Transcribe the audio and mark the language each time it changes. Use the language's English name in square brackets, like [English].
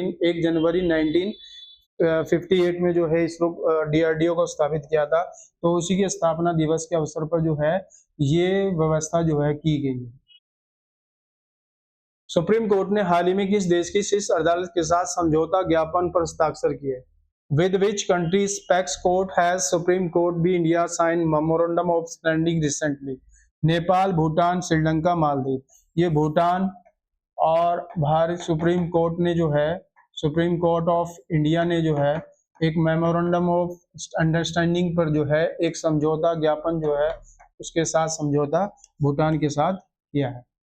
[Hindi] 1 जनवरी 1958 में जो है इसरो डीआरडीओ को स्थापित किया था, तो उसी के स्थापना दिवस के अवसर पर जो है ये व्यवस्था जो है की गई है। सुप्रीम कोर्ट ने हाल ही में किस देश की शीर्ष अदालत के साथ समझौता ज्ञापन पर हस्ताक्षर किए? [English] With which country's Apex Court has Supreme Court be India signed memorandum of understanding recently? [Hindi] Nepal, Bhutan, Sri Lanka, Maldives. ये भूटान और भारत सुप्रीम कोर्ट ने जो है सुप्रीम कोर्ट ऑफ इंडिया ने जो है एक मेमोरेंडम ऑफ अंडरस्टैंडिंग पर जो है एक समझौता ज्ञापन जो है उसके साथ समझौता भूटान के साथ किया है।